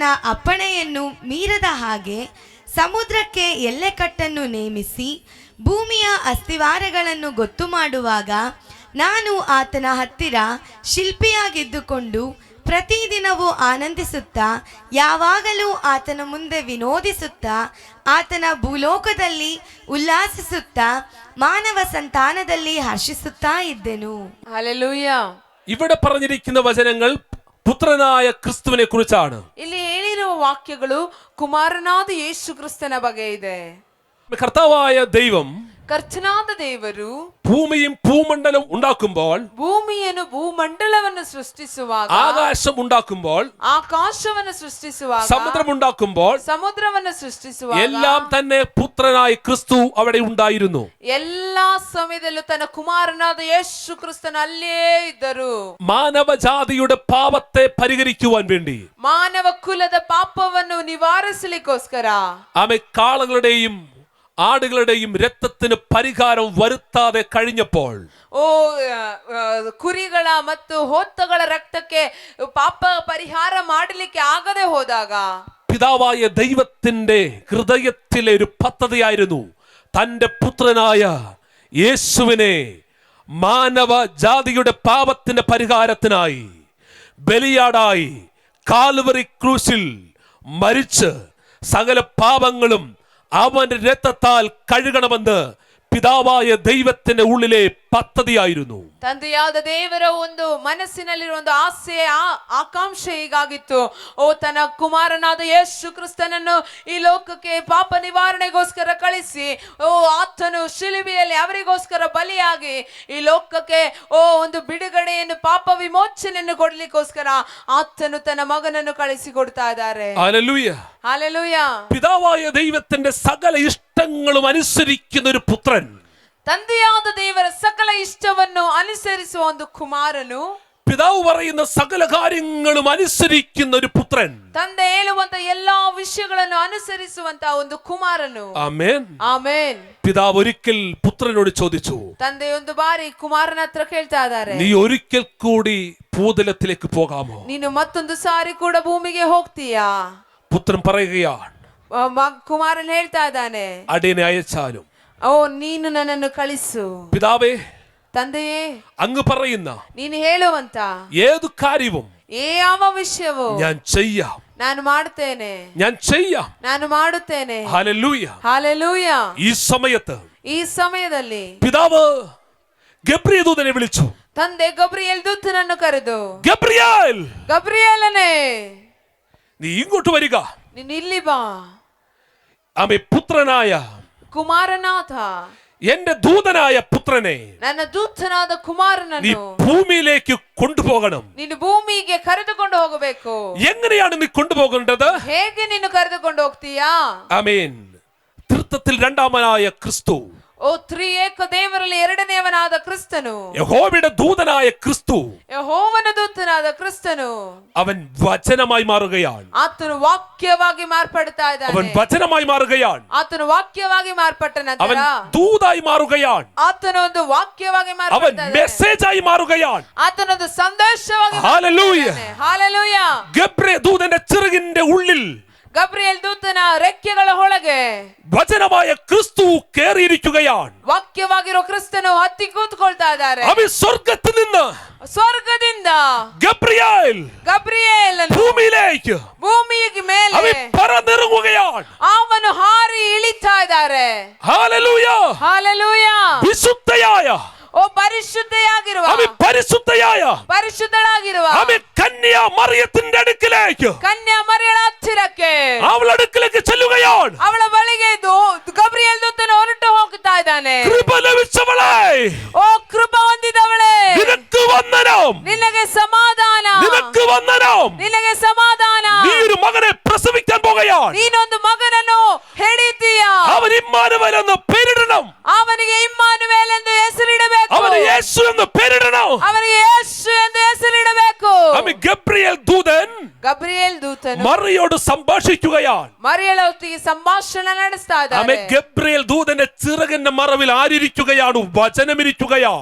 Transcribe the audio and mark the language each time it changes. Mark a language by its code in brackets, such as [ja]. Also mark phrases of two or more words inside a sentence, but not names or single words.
[kn] ಅಪ್ಪಣೆಯನ್ನು ಮೀರದ ಹಾಗೆ ಸಮುದ್ರಕ್ಕೆ ಎಲ್ಲೆಕಟ್ಟನ್ನು ನೇಮಿಸಿ ಭೂಮಿಯ ಅಸ್ತಿವಾರಗಳನ್ನು ಗೊತ್ತು ಮಾಡುವಾಗ ನಾನು ಆತನ ಹತ್ತಿರ ಶಿಲ್ಪಿಯಾಗಿದ್ದುಕೊಂಡು ಪ್ರತಿದಿನವೂ ಆನಂದಿಸುತ್ತಾ ಯಾವಾಗಲೂ ಆತನ ಮುಂದೆ ವಿನೋದಿಸುತ್ತಾ ಆತನ ಭೂಲೋಕದಲ್ಲಿ ಉಲ್ಲಾಸಿಸುತ್ತಾ ಮಾನವ ಸಂತಾನದಲ್ಲಿ ಹರ್ಷಿಸುತ್ತಾ ಇದ್ದೆನು. [ml] ഹല്ലേലൂയ. ഇവിടെ പറഞ്ഞിരിക്കുന്ന വചനങ്ങൾ പുത്രനായ ക്രിസ്തുവിനെ കുറിച്ചാണ്. [kn] ಇಲ್ಲಿ ಹೇಳಿರುವ ವಾಕ್ಯಗಳು ಕುಮಾರನಾದ ಯೇಸು ಕ್ರಿಸ್ತನ ಬಗ್ಗೆ ಇದೆ. [ml] കർത്താവായ ദൈവം [kn] ಕರ್ತನಾದ ದೇವರು [ml] ഭൂമിയും ഭൂമണ്ഡലം ഉണ്ടാക്കുമ്പോൾ, [kn] ಭೂಮಿಯನ್ನು ಭೂಮಂಡಲವನ್ನು ಸೃಷ್ಟಿಸುವಾಗ, [ml] ആകാശം ഉണ്ടാക്കുമ്പോൾ, [kn] ಆಕಾಶವನ್ನು ಸೃಷ್ಟಿಸುವಾಗ, [ml] സമുദ്രം ഉണ്ടാക്കുമ്പോൾ, [kn] ಸಮುದ್ರವನ್ನು ಸೃಷ್ಟಿಸುವಾಗ [ml] എല്ലാം തന്നെ പുത്രനായ ക്രിസ്തു അവിടെ ഉണ്ടായിരുന്നു. [kn] ಎಲ್ಲಾ ಸಮಯದಲ್ಲೂ ತನ್ನ ಕುಮಾರನಾದ ಯೇಸು ಕ್ರಿಸ್ತನ ಅಲ್ಲೇ ಇದ್ದರು. [ml] മാനവജാതിയുടെ പാപത്തെ പരിഹരിക്കുവാൻ വേണ്ടി [kn] ಮಾನವ ಕುಲದ ಪಾಪವನ್ನು ನಿವಾರಿಸಲಿಕ್ಕೋಸ್ಕರ [ml] ആമേ കാളകളുടെയും ആടുകളുടെയും രക്തത്തിന് പരിഹാരം വരുത്താതെ കഴിഞ്ഞപ്പോൾ, [kn] ಕುರಿಗಳ ಮತ್ತು ಹೋತಗಳ ರಕ್ತಕ್ಕೆ ಪಾಪ ಪರಿಹಾರ ಮಾಡಲಿಕ್ಕೆ ಆಗದೆ ಹೋದಾಗ [ml] പിതാവായ ദൈവത്തിന്റെ ഹൃദയത്തിലെ ഒരു പദ്ധതിയായിരുന്നു തന്റെ പുത്രനായ യേശുവിനെ മാനവ ജാതിയുടെ പാപത്തിന്റെ പരിഹാരത്തിനായി ബലിയാടായി കാൽവറി ക്രൂശിൽ മരിച്ച് സകല പാപങ്ങളും അവന്റെ രക്തത്താൽ കഴുകണമെന്ന് പിതാവായ ദൈവത്തിന്റെ ഉള്ളിലെ പദ്ധതിയായിരുന്നു. [kn] ತಂದೆಯಾದ ದೇವರ ಒಂದು ಮನಸ್ಸಿನಲ್ಲಿರುವ ಒಂದು ಆಸೆ ಆಕಾಂಕ್ಷೆ ಹೀಗಾಗಿತ್ತು. ತನ್ನ ಕುಮಾರನಾದ ಯೇಸು ಕ್ರಿಸ್ತನನ್ನು ಈ ಲೋಕಕ್ಕೆ ಪಾಪ ನಿವಾರಣೆಗೋಸ್ಕರ ಕಳಿಸಿ ಆತನು ಶಿಲುಬೆಯಲ್ಲಿ ಅವರಿಗೋಸ್ಕರ ಬಲಿಯಾಗಿ ಈ ಲೋಕಕ್ಕೆ ಒಂದು ಬಿಡುಗಡೆಯನ್ನು ಪಾಪ ವಿಮೋಚನೆಯನ್ನು ಕೊಡ್ಲಿಕ್ಕೋಸ್ಕರ ಆತನು ತನ್ನ ಮಗನನ್ನು ಕಳಿಸಿ ಕೊಡ್ತಾ ಇದ್ದಾರೆ. [ml] ഹല്ലേലൂയ. ഹല്ലേലൂയ. പിതാവായ ദൈവത്തിന്റെ സകല ഇഷ്ടങ്ങളും അനുസരിക്കുന്ന ഒരു പുത്രൻ, [kn] ತಂದೆಯಾದ ದೇವರ ಸಕಲ ಇಷ್ಟವನ್ನು ಅನುಸರಿಸುವ ಒಂದು ಕುಮಾರನು, [ml] പിതാവ് പറയുന്ന സകല കാര്യങ്ങളും അനുസരിക്കുന്ന ഒരു പുത്രൻ, [kn] ತಂದೆ ಹೇಳುವಂತ ಎಲ್ಲಾ ವಿಷಯಗಳನ್ನು ಅನುಸರಿಸುವಂತ ಒಂದು ಕುಮಾರನು. [ml] ആമേൻ. [kn] ಆಮೇನ್. [ml] പിതാവ് ഒരിക്കൽ പുത്രനോട് ചോദിച്ചു, [kn] ತಂದೆ ಒಂದು ಬಾರಿ ಕುಮಾರನ ಹತ್ರ ಕೇಳ್ತಾ ಇದ್ದಾರೆ, [ml] നീ ഒരിക്കൽ കൂടി ഭൂതലത്തിലേക്ക് പോകാമോ? [kn] ನೀನು ಮತ್ತೊಂದು ಸಾರಿ ಕೂಡ ಭೂಮಿಗೆ ಹೋಗ್ತೀಯಾ? [ml] പുത്രൻ പറയുകയാണ്, [kn] ಕುಮಾರನ್ ಹೇಳ್ತಾ ಇದ್ದಾನೆ, [ml] അടിയനെ അയച്ചാലും. [kn] ನೀನು ನನ್ನನ್ನು ಕಳಿಸು. [ml] പിതാവേ, [kn] ತಂದೆಯೇ, [ml] അങ്ങ് പറയുന്ന [kn] ನೀನು ಹೇಳುವಂತ [ml] ഏതു കാര്യവും [kn] ಯಾವ ವಿಷಯವೂ [ml] ഞാൻ ചെയ്യാം, [kn] ನಾನು ಮಾಡುತ್ತೇನೆ, [ml] ഞാൻ ചെയ്യാം. [kn] ನಾನು ಮಾಡುತ್ತೇನೆ. [ml] ഹല്ലേലൂയ. ഹല്ലേലൂയ. ഈ സമയത്ത് [kn] ಈ ಸಮಯದಲ್ಲಿ [ml] പിതാവ് ഗബ്രിയേൽ ദൂതനെ വിളിച്ചു. [kn] ತಂದೆ ಗಬ್ರಿಯೇಲ್ ದೂತನನ್ನು ಕರೆದು, [ml] ഗബ്രിയേൽ, [kn] ಗಬ್ರಿಯೇಲನೇ, [ml] നീ ഇങ്ങോട്ട് വരിക. [kn] ನೀನು ಇಲ್ಲಿ ಬಾ. [ml] ആമേ, പുത്രനായ [kn] ಕುಮಾರನಾಥ, [ml] എന്റെ ദൂതനായ പുത്രനെ [kn] ನನ್ನ ದೂತನಾದ [ml] നീ [kn] ಕುಮಾರನನ್ನು [ml] ഭൂമിയിലേക്ക് കൊണ്ടുപോകണം. [kn] ನೀನು ಭೂಮಿಗೆ ಕರೆದುಕೊಂಡು ಹೋಗಬೇಕು. [ml] എങ്ങനെയാണ് നീ കൊണ്ടുപോകേണ്ടത്? [kn] ಹೇಗೆ ನೀನು ಕರೆದುಕೊಂಡು ಹೋಗ್ತೀಯಾ? [ml] ആമേൻ. തൃത്വത്തിൽ രണ്ടാമനായ ക്രിസ്തു, [kn] ತ್ರಿಯೇಕ ದೇವರಲ್ಲಿ ಎರಡನೆಯವನಾದ ಕ್ರಿಸ್ತನು, [ml] യഹോവയുടെ ദൂതനായ ക്രിസ്തു, [kn] ಯೆಹೋವನ ದೂತನಾದ ಕ್ರಿಸ್ತನು, [ml] അവൻ വചനമായി മാറുകയാണ്. [kn] ಆತನು ವಾಕ್ಯವಾಗಿ ಮಾರ್ಪಡ್ತಾ [ml] അവൻ [kn] ಇದ್ದಾನೆ. [ml] വചനമായി മാറുകയാണ്. [kn] ಆತನು ವಾಕ್ಯವಾಗಿ ಮಾರ್ಪಟ್ಟ [ml] അവൻ [kn] ನಂತರ [ml] ദൂതായി മാറുകയാണ്. [kn] ಆತನು ಒಂದು ವಾಕ್ಯವಾಗಿ [ml] അവൻ [kn] ಮಾರ್ಪಡ್ತಾ ಇದ್ದಾನೆ. [ml] മെസ്സേജായി മാറുകയാണ്. [kn] ಆತನೊಂದು ಸಂದೇಶವಾಗಿ [ml] ഹല്ലേലൂയ. [kn] ಹಾಲೆಲೂಯ. [ml] ഗബ്രിയേൽ ദൂതന്റെ ചിറകിന്റെ ഉള്ളിൽ [kn] ಗಬ್ರಿಯೇಲ್ ದೂತನ ರೆಕ್ಕೆಗಳ ಒಳಗೆ [ml] വചനമായ ക്രിസ്തു കേറിയിരിക്കുകയാണ്. [kn] ವಾಕ್ಯವಾಗಿರೋ ಕ್ರಿಸ್ತನು ಹತ್ತಿ ಕೂತ್ಕೊಳ್ತಾ ಇದ್ದಾರೆ. [ml] അവൻ സ്വർഗ്ഗത്തിൽ നിന്ന് [kn] ಸ್ವರ್ಗದಿಂದ [ml] ഗബ്രിയേൽ ഭൂമിയിലേക്ക് [kn] ಭೂಮಿಗೆ ಮೇಲೆ [ml] അവൻ പറന്നിറങ്ങുകയാണ്. [kn] ಅವನು ಹಾರಿ ಇಳಿತಾ ಇದ್ದಾರೆ. [ml] ഹല്ലേലൂയ. [kn] ಹಾಲೆಲೂಯ. [ml] വിശുദ്ധയായ, [kn] ಪರಿಶುದ್ಧೆಯಾಗಿರುವ, [ml] അവൻ പരിശുദ്ധയായ, [kn] ಪರಿಶುದ್ಧಳಾಗಿರುವ [ml] അവൻ കന്യാ മറിയത്തിന്റെ അടുക്കിലേക്ക്, [kn] ಕನ್ಯಾ ಮರಿಯಳ ಹತ್ತಿರಕ್ಕೆ, [ml] അവളുടെ അടുക്കിലേക്ക് ചെല്ലുകയാണ്. [kn] ಅವಳ ಬಳಿಗೆ ಗಬ್ರಿಯೇಲ್ ದೂತನು ಹೊರಟು ಹೋಗ್ತಾ ಇದ್ದಾನೆ. [ml] കൃപ ലഭിച്ചവളെ, [kn] ಓ ಕೃಪ ಹೊಂದಿದವಳೇ, [ml] നിനക്ക് വന്ദനം, [kn] ನಿನಗೆ ಸಮಾಧಾನ, [ml] നിനക്ക് വന്ദനം. [kn] ನಿನಗೆ ಸಮಾಧಾನ. [ml] നീ ഒരു മകനെ പ്രസവിക്കാൻ പോകുകയാണ്. [kn] ನೀನೊಂದು ಮಗನನ್ನು ಹೆಡಿತೀಯಾ. [ml] അവൻ ഇമ്മാനുവേൽ എന്ന് പേരിടണം. [kn] ಅವನಿಗೆ ಇಮ್ಮಾನುವೇಲ್ ಎಂದು ಹೆಸರಿಡಬೇಕು. [ml] അവന് യേശു എന്ന് പേരിടണം. [kn] ಅವನಿಗೆ ಯೇಸು ಎಂದು ಹೆಸರಿಡಬೇಕು. [ml] അവൻ ഗബ്രിയേൽ ദൂതൻ മറിയയോട് സംഭാഷിക്കുകയാണ്. [kn] ಮರಿಯಳೊತ್ತಿಗೆ ಸಂಭಾಷಣೆ ನಡೆಸ್ತಾ [ml] ആമേ. [kn] ಇದ್ದಾರೆ. [ml] ഗബ്രിയേൽ ദൂതന്റെ ചിറകിന്റെ മറവിൽ ആരിരിക്കുകയാണ്? വചനമിരിക്കുകയാണ്.